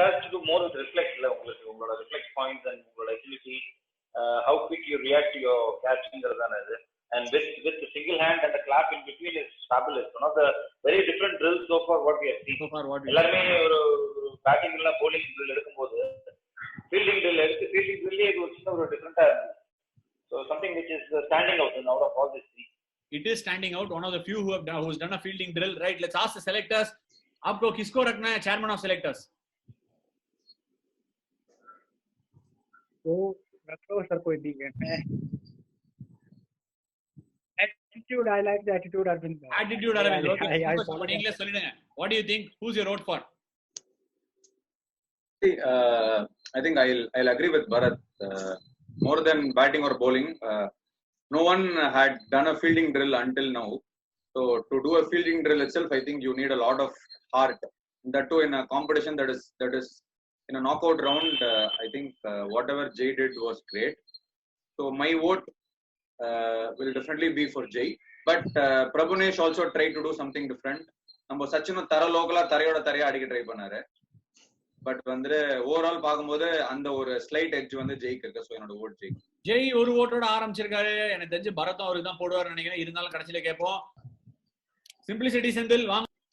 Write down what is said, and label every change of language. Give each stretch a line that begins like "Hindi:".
English: has to do more with reflex உங்களோட reflex points and உங்களோட agility, how quick you react to your catching அது. And with the single hand and the clap in between is fabulous. One of the very different drills so far what we have seen.
Tamil: எல்லாருமே ஒரு batting இல்ல bowling drill எடுக்கும்போது fielding drill இது ஒரு சின்ன ஒரு டிஃபரண்டா இருக்கு.
English: So something which is standing out of all these three. It is standing out. One of the few who's done a fielding drill. Right. Let's ask the selectors.
Hindi: आपको किसको रखना है
English: chairman of selectors?
Hindi: तो रखो sir कोई भी है.
English: Attitude, I like the attitude Arvind. Attitude Arvind. Okay.
Tamil: நீங்களே சொல்லுங்க.
English: What do you think? Who's your vote for? I think I'll agree with Bharat. More than batting or bowling, no one had done a fielding drill until now. So to do a fielding drill itself, I think you need a lot of heart. That too in a competition that is in a knockout round. I think whatever Jay did was great. So my vote will definitely be for Jay. But Prabhunesh also tried to do something different.
Tamil: நம்ம சச்சினும் தர லோக்கலா தரையோட தரையா அடிக்க try பண்ணாரு. But வந்து overall பாக்கும்போது அந்த ஒரு slide edge வந்து ஜெயிக்கு இருக்கு. சோ என்னோட ஓட் ஜெய். ஜெய் ஒரு ஓட்டோட ஆரம்பிச்சிருக்காரு. எனக்கு தெரிஞ்சு பரத்தும் அவருக்கு தான் போடுவார் நினைக்கிறேன். இருந்தாலும் கடைசியில கேட்போம். சிம்பிளிசிட்டி செந்தில் வாங்க.